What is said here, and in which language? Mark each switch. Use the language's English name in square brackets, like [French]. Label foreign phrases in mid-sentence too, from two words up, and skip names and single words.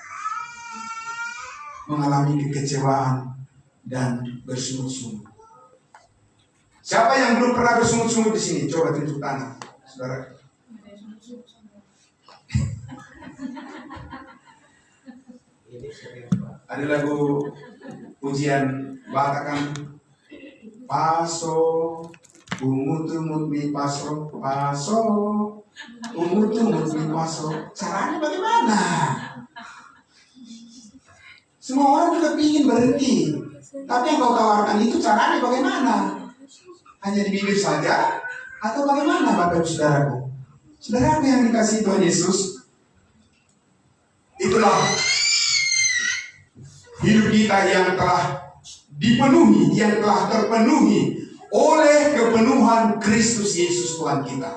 [Indonesian] Mengalami kekecewaan dan bersungut-sungut. Siapa yang belum pernah bersungut-sungut di sini? Coba tunjuk tangan, saudara. Ada lagu pujian Batakkan [Batak Toba] paso umut-umut mi paso umut-umut mi paso. [Indonesian] Caranya bagaimana? Semua orang juga ingin berhenti, tapi yang kau tawarkan itu caranya bagaimana? Hanya di bibir saja atau bagaimana Bapak Ibu Saudaraku? Saudaraku yang dikasihi Tuhan Yesus, itulah hidup kita yang telah dipenuhi, yang telah terpenuhi oleh kepenuhan Kristus Yesus Tuhan kita.